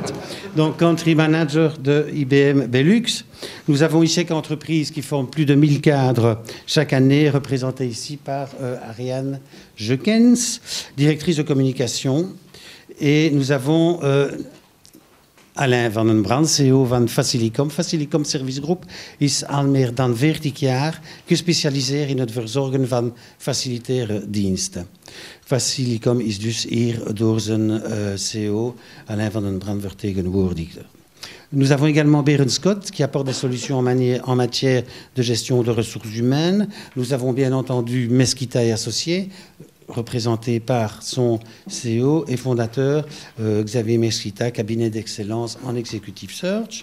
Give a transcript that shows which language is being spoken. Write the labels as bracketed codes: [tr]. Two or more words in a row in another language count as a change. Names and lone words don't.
[fr] Donc [en] country manager [fr] de IBM Belux. Nous avons ICHEC Entreprises qui forment plus de 1000 cadres chaque année, représentés ici par Ariane Jeukens, directrice de communication. Et nous avons Alain van den Brand, CEO van Facilicom. [nl] Facilicom Service Group is al meer dan 40 jaar gespecialiseerd in het verzorgen van facilitaire diensten. Facilicom is dus hier door zijn CEO Alain van den Brand vertegenwoordigd. [fr] Nous avons également Berend Scott qui apporte des solutions en matière de gestion de ressources humaines. Nous avons bien entendu Mesquita et Associés, représenté par son CEO et fondateur Xavier Mesquita, cabinet d'excellence en [en] executive search.